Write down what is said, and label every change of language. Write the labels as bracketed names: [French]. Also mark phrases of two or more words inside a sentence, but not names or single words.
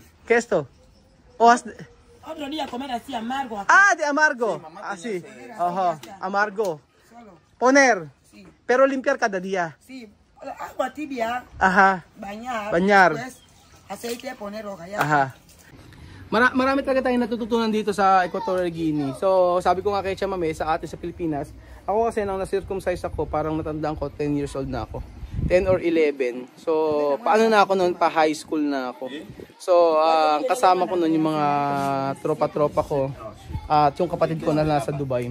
[Spanish] ¿Qué es esto? Hojas de... Otro día comer así amargo. De amargo. Sí, mamá Así. tenía ese. Ajá. Amargo. Solo. Poner. Sí. Pero limpiar cada día. Sí. Agua tibia. Ajá. Bañar. Después, aceite, poner hoja. Ya. Aha. [Filipino] Marami talaga tayong natututunan dito sa Equatorial Guinea. So, sabi ko nga kay Chamame sa atin sa Pilipinas, ako kasi nang na-circumcise ako, parang matandaan ko, [English] 10 years old [Filipino] na ako. 10 or 11. So, paano na ako noon? Pa high school na ako. So, kasama ko noon yung mga tropa-tropa ko at yung kapatid ko na nasa Dubai.